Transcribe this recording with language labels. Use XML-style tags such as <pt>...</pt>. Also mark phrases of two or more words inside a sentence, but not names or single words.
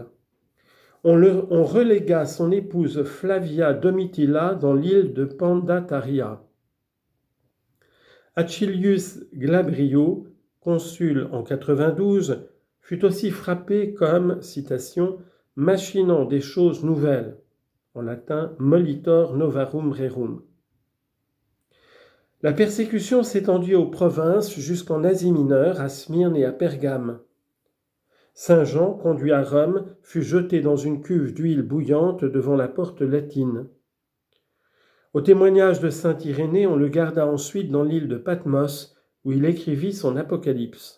<fr>On relégua son épouse Flavia Domitilla dans l'île de Pandataria. Achillius Glabrio, consul en 92, fut aussi frappé comme, citation, « machinant des choses nouvelles », en latin «</fr> <la>molitor novarum rerum ».</la> <fr>La persécution s'étendit aux provinces jusqu'en Asie mineure, à Smyrne et à Pergame. Saint Jean, conduit à Rome, fut jeté dans une cuve d'huile bouillante devant la porte latine. Au témoignage de saint Irénée, on le garda ensuite dans l'île de Patmos, où il écrivit son Apocalypse.</fr>